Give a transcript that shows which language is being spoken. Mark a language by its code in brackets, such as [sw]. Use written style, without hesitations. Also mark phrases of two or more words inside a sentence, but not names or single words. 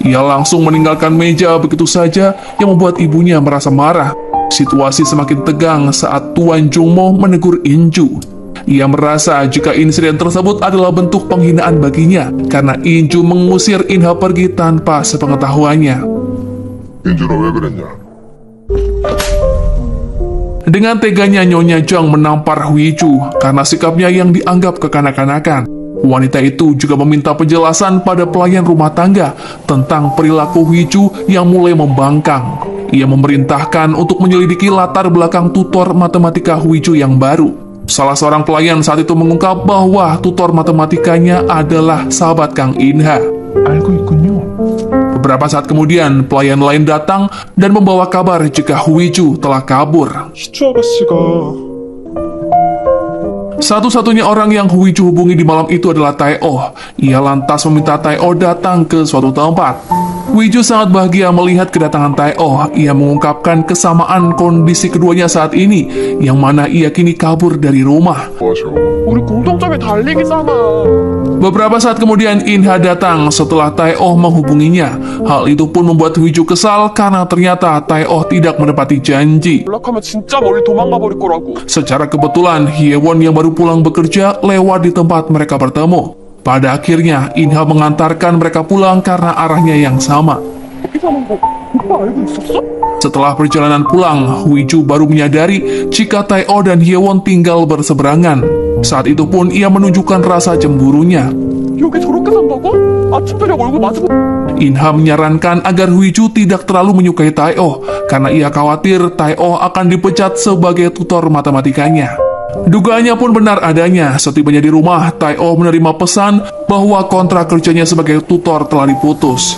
[id] Ia langsung meninggalkan meja begitu saja yang membuat ibunya merasa marah. Situasi semakin tegang saat Tuan Jungmo menegur Inju. Ia merasa jika insiden tersebut adalah bentuk penghinaan baginya karena Inju mengusir Inha pergi tanpa sepengetahuannya. [ko] 인준아 왜 그랬냐? [id] Dengan teganya Nyonya Jang menampar Huiju karena sikapnya yang dianggap kekanak-kanakan. Wanita itu juga meminta penjelasan pada pelayan rumah tangga tentang perilaku Huiju yang mulai membangkang. Ia memerintahkan untuk menyelidiki latar belakang tutor matematika Huiju yang baru. Salah seorang pelayan saat itu mengungkap bahwa tutor matematikanya adalah sahabat Kang Inha. [ko] 알고 있군요. [id] Beberapa saat kemudian, pelayan lain datang dan membawa kabar jika Huiju telah kabur. [ko] 희주 아가씨가 [id] Satu-satunya orang yang Huiju hubungi di malam itu adalah Tae-oh. Ia lantas meminta Tae-oh datang ke suatu tempat. Huiju sangat bahagia melihat kedatangan Tae-oh. Ia mengungkapkan kesamaan kondisi keduanya saat ini, yang mana ia kini kabur dari rumah. [ko] 뭐하셔? 우리 공통점이 달리기잖아. [id] Beberapa saat kemudian Inha datang setelah Tae-oh menghubunginya. Hal itu pun membuat Huiju kesal karena ternyata Tae-oh tidak menepati janji. [ko] 연락하면 진짜 멀리 도망가 버릴 거라고. [id] Secara kebetulan, Hyewon yang baru pulang bekerja lewat di tempat mereka bertemu. Pada akhirnya, Inha mengantarkan mereka pulang karena arahnya yang sama. [ko] 여기 사는 거 오빠 알고 있었어? [id] Setelah perjalanan pulang, Huiju baru menyadari jika Tae-oh dan Hyewon tinggal berseberangan. Saat itu pun ia menunjukkan rasa cemburunya. [ko] 여기 저렇게 산다고? 아침 저녁 얼굴 마주보. [id] Inha menyarankan agar Huiju tidak terlalu menyukai Tae-oh karena ia khawatir Tae-oh akan dipecat sebagai tutor matematikanya. Dugaannya pun benar adanya. Setibanya di rumah, Tae-oh menerima pesan bahwa kontrak kerjanya sebagai tutor telah diputus.